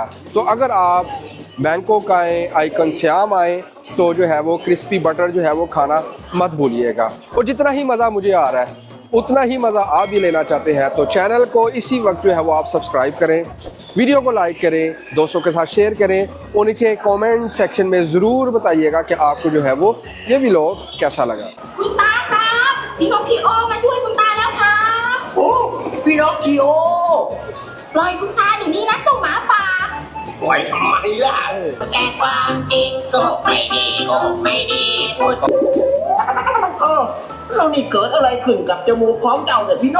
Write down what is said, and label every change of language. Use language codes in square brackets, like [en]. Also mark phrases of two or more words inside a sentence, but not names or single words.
[hi] तो अगर आप बैंकॉक आए, आइकन सियाम आए, तो जो है वो [en] crispy butter [hi] जो है वो खाना मत भूलिएगा। और जितना ही मज़ा मुझे आ रहा है उतना ही मज़ा आप भी लेना चाहते हैं तो चैनल को इसी वक्त जो है वो आप सब्सक्राइब करें, वीडियो को लाइक करें, दोस्तों के साथ शेयर करें, और नीचे [en] comment section [hi] में ज़रूर बताइएगा कि आपको जो है वो ये व्लॉग कैसा लगा। [th] คุณตาครับพินอคคิโอมาช่วยคุณตาแล้วครับ โอ้พี่นอคคิโอ ปล่อยคุณตาเดี๋ยวนี้นะเจ้าหมาป่า ปล่อยทำไมล่ะ แต่ความจริงโกหกไม่ดีโกหกไม่ดีพูด เออเรานี่เกิดอะไรขึ้นกับจมูกของเจ้าเนี่ยพี่นก